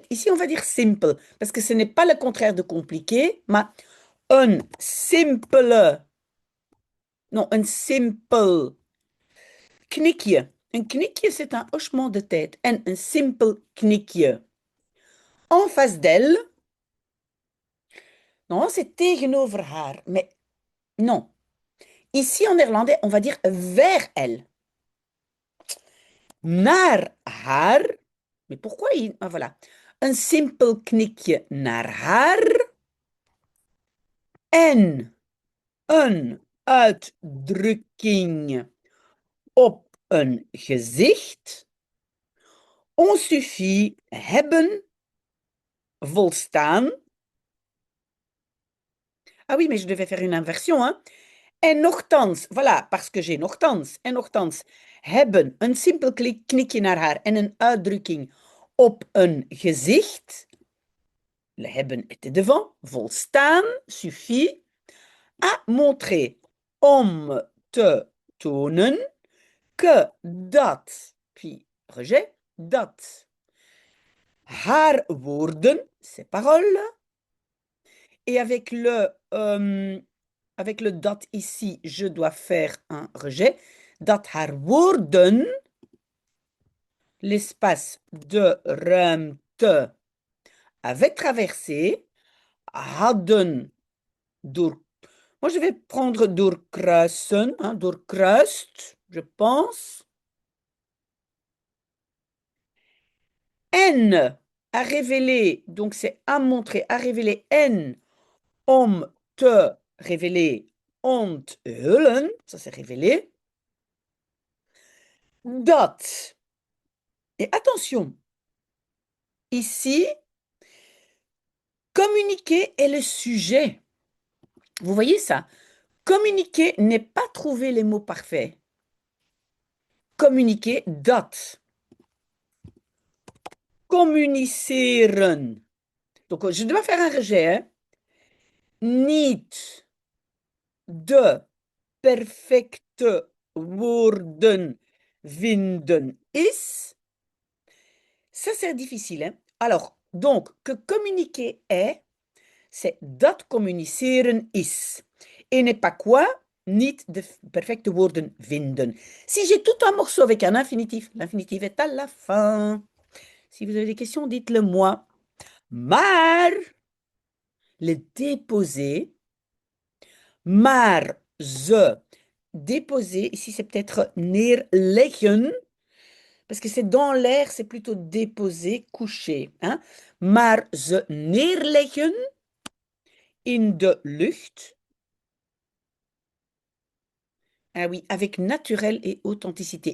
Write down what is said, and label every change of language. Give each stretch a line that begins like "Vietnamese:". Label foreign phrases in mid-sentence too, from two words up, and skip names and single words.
French: Ici, on va dire simple parce que ce n'est pas le contraire de compliqué, mais un simple, non, un simple knikje. Un knikje, c'est un hochement de tête en un simple knikje. En face d'elle, non, c'est
Dutch: tegenover haar,
French: mais non. Ici, en néerlandais, on va dire vers elle.
Dutch: Naar haar.
French: Mais pourquoi il... Ah, voilà.
Dutch: Een simpel knikje naar haar. En een uitdrukking op een gezicht.
French: On suffit
Dutch: hebben volstaan.
French: Ah oui, mais je devais faire une inversion, hein.
Dutch: En nochtans, voilà, parce que j'ai nochtans. En nochtans, hebben een simpel knikje naar haar en een uitdrukking op een gezicht.
French: Le hebben était devant. Volstaan suffit à montrer
Dutch: om te tonen
French: que dat, puis rejet,
Dutch: dat haar woorden,
French: ces paroles, et avec le dat ici, je dois faire un rejet.
Dutch: Dat haar woorden,
French: l'espace de ruimte avait traversé,
Dutch: hadden door.
French: Moi, je vais prendre doorkruisen, hein, doorkruist, je pense. N à révéler, donc c'est à montrer, à révéler N,
Dutch: om te
French: révéler onthullen, ça c'est révélé, dat. Et attention, ici, communiquer est le sujet. Vous voyez ça? Communiquer n'est pas trouver les mots parfaits. Communiquer, dat. Communiceren. Donc, je dois faire un rejet. Hein?
Dutch: Niet de perfecte woorden vinden is.
French: Ça, c'est difficile. Hein? Alors, donc, que communiquer est, c'est
Dutch: dat communiceren is.
French: Et n'est pas quoi?
Dutch: Niet de perfecte woorden vinden.
French: Si j'ai tout un morceau avec un infinitif, l'infinitif est à la fin. Si vous avez des questions, dites-le moi. Maar, le déposer,
Dutch: maar ze,
French: déposer, ici c'est peut-être neerleggen, parce que c'est dans l'air, c'est plutôt déposer, coucher. Hein?
Dutch: Maar ze neerleggen in de lucht.
French: Ah oui, avec naturel et authenticité.